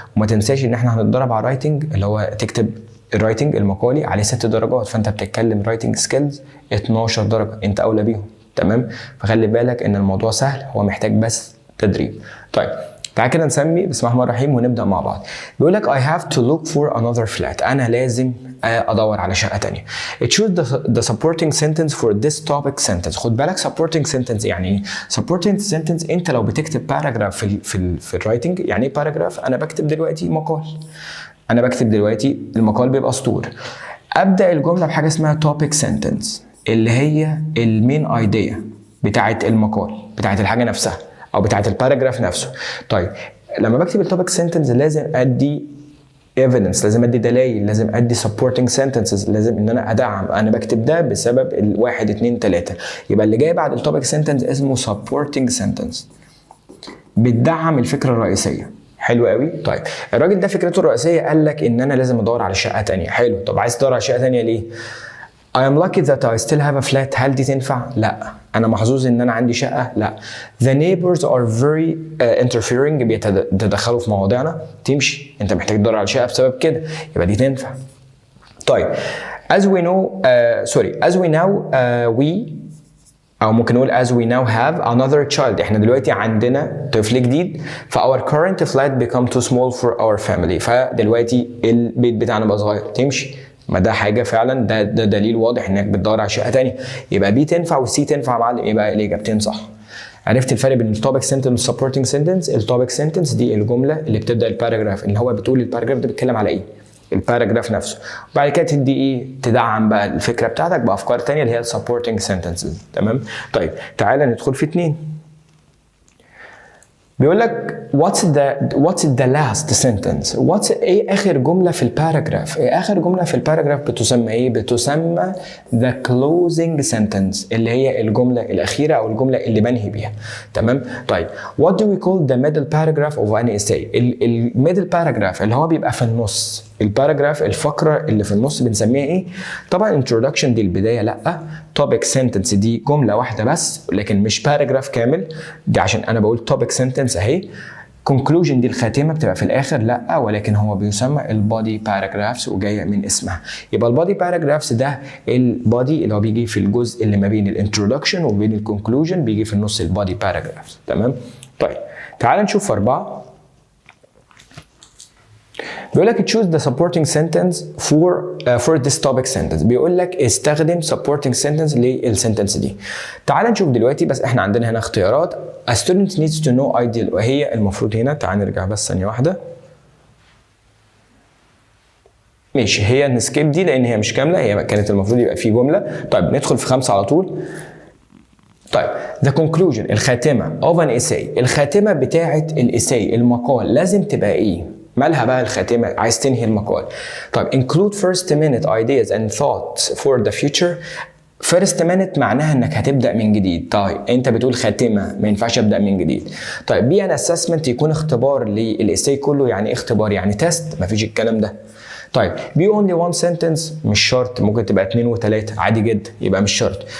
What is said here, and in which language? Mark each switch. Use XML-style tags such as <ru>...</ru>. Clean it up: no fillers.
<ar>وما تنساش ان احنا هنتدرب على الرايتنج اللي هو تكتب الرايتنج المقالي عليه 6 درجات، فانت بتتكلم رايتنج سكيلز 12 درجه، انت اولى بيهم. تمام؟ فخلي بالك ان الموضوع سهل، هو محتاج بس تدريب. طيب تعال كده نسمي بسم الله الرحمن الرحيم ونبدا مع بعض. بيقول لك</ar> <en>I have to look for another flat.</en> <ar>انا لازم ادور على شقه ثانيه.</ar> <en>Choose the supporting sentence for this topic sentence.</en> <ar>خد بالك supporting sentence يعني ايه؟ supporting sentence انت لو بتكتب باراجراف في الرايتنج. يعني ايه باراجراف؟ انا بكتب دلوقتي مقال، انا بكتب دلوقتي المقال بيبقى سطور. ابدا الجمله بحاجه اسمها topic sentence اللي هي المين ايديا بتاعه المقال، بتاعه الحاجه نفسها او بتاعه الباراجراف نفسه. طيب لما بكتب التوبيك سنتنس لازم ادي evidence، لازم ادي دلائل، لازم ادي supporting sentences، لازم ان انا ادعم انا بكتب ده بسبب الواحد اتنين تلاته. يبقى اللي جاي بعد التوبيك سنتنس اسمه supporting sentence، بتدعم الفكره الرئيسيه. حلو قوي. طيب الراجل ده فكرته الرئيسيه قال لك ان انا لازم ادور على شقه ثانيه. حلو، طب عايز تدور على شقه ثانيه ليه؟</ar> <en>I am lucky that I still have a flat.</en> <ar>هل دي تنفع؟ لا. أنا محظوظ إن أنا عندي شقة؟ لا.</ar> <en>The neighbors are very interfering.</en> <ar>بيتدخلوا في مواضيعنا. تمشي. أنت محتاج تدور على شقة بسبب كده. يبقى دي تنفع.</ar> <en>طيب as we know we</en> <ar>أو ممكن نقول</ar> <en>as we now have another child.</en> <ar>إحنا دلوقتي عندنا طفل جديد.</ar> <en>ف our current flat become too small for our family.</en> <ar>فدلوقتي البيت بتاعنا بقى صغير. تمشي. ما ده حاجه فعلا، ده دليل واضح انك بتدور على شقه ثانيه. يبقى بي تنفع والسي تنفع يا معلم. يبقى الاجابتين صح. عرفت الفرق بين التوبيك سنتنس والسبورتنج سنتنس؟ التوبيك سنتنس دي الجمله اللي بتبدا الباراجراف، ان هو بتقول الباراجراف ده بيتكلم على ايه، الباراجراف نفسه، وبعد كده تدي ايه، تدعم بقى الفكره بتاعتك بافكار ثانيه اللي هي السبورتنج سنتنسز. تمام؟ طيب تعالى ندخل في 2. بيقول لك</ar> <en>what's the last sentence.</en> <ar>ايه اخر جمله في الباراجراف؟ ايه اخر جمله في الباراجراف بتسمى ايه؟ بتسمى the closing sentence اللي هي الجمله الاخيره او الجمله اللي بنهي بيها.</ar> <en>تمام؟ طيب what do we call the middle paragraph of an essay.</en> <ar>الميدل باراجراف اللي هو بيبقى في النص، الباراجراف الفقره اللي في النص بنسميها ايه؟ طبعا introduction دي البدايه لا، topic sentence دي جمله واحده بس لكن مش باراجراف كامل، دي عشان انا بقول topic sentence اهي. conclusion دي الخاتمه بتبقى في الاخر لا، ولكن هو بيسمى البودي باراجرافز وجايه من اسمها. يبقى البودي باراجرافز ده البودي اللي هو بيجي في الجزء اللي ما بين الانترودكشن وبين الكونكلوجن، بيجي في النص البودي باراجرافز. تمام؟ طيب تعال نشوف 4.</ar> <en>بيقول لك choose the supporting sentence for this topic sentence.</en> <ar>بيقول لك استخدم supporting sentence للسنتنس دي. تعال نشوف دلوقتي، بس احنا عندنا هنا اختيارات.</ar> <en>A student needs to know ideal،</en> <ar>وهي المفروض هنا، تعال نرجع بس ثانية واحدة. ماشي، هي نسكيب دي لان هي مش كاملة، هي كانت المفروض يبقى في جملة. طيب ندخل في 5 على طول. طيب the conclusion الخاتمة of an essay، الخاتمة بتاعة الاساي المقال لازم تبقى ايه؟ مالها بقى الخاتمة؟ عايز تنهي المقال.</ar> <en>طيب include first minute ideas and thoughts for the future.</en> <ar>first minute معناها انك هتبدأ من جديد. طيب انت بتقول خاتمة، ما ينفعش ابدأ من جديد. طيب</ar> <en>be an assessment</en> <ar>يكون اختبار للإساي كله. يعني اختبار يعني تيست، مفيش الكلام ده. طيب</ar> <en>be only one sentence</en> <ar>مش شرط، ممكن تبقى 2 و3 عادي جدا، يبقى مش شرط.</ar>